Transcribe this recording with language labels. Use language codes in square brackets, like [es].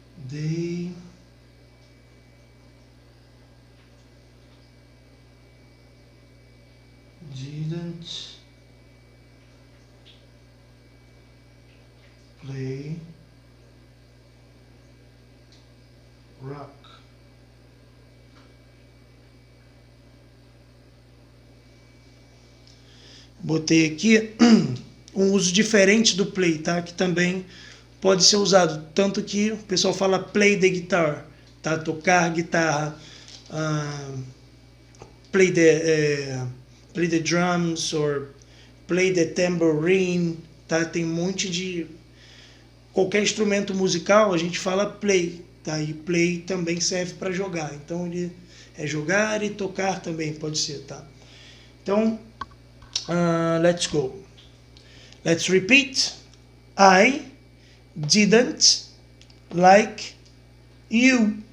[en] They didn't play rock. [pt] Botei aqui um uso diferente do play, tá? Que também pode ser usado, tanto que o pessoal fala [en] play the guitar, [pt] tá? Tocar guitarra, [en] play the drums, or play the tambourine, tá? [pt] Tem um monte de... Qualquer instrumento musical a gente fala play, tá? E play também serve para jogar, então ele é jogar e tocar também pode ser, tá? [en] Então, let's go. Let's repeat. I didn't like you.